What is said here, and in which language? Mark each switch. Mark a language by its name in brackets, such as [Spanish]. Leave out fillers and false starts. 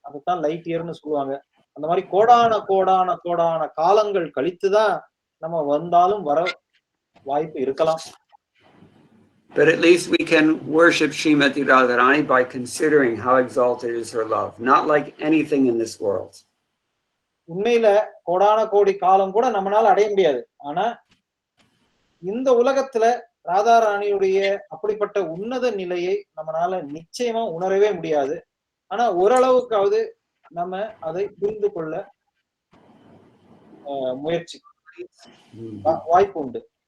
[Tamil] அதுதான் லைட் இயர்னு சொல்லுவாங்க. அந்த மாதிரி கோடான கோடான கோடான காலங்கள் கழித்துதான் நம்ம வந்தாலும் வர வாய்ப்பு இருக்கலாம். [English] But at least we can worship Srimati Radharani by considering how exalted is her love, not like anything in this world. [Tamil] உண்மையில கோடான கோடி காலம் கூட நம்மளால அடைய முடியாது. ஆனா இந்த உலகத்துல ராதாராணியுடைய அப்படிப்பட்ட உன்னத நிலையை நம்மளால நிச்சயமா உணரவே முடியாது. ஆனா ஓரளவுக்காவது நம்ம அதை புரிந்து கொள்ள முயற்சி வாய்ப்பு உண்டு.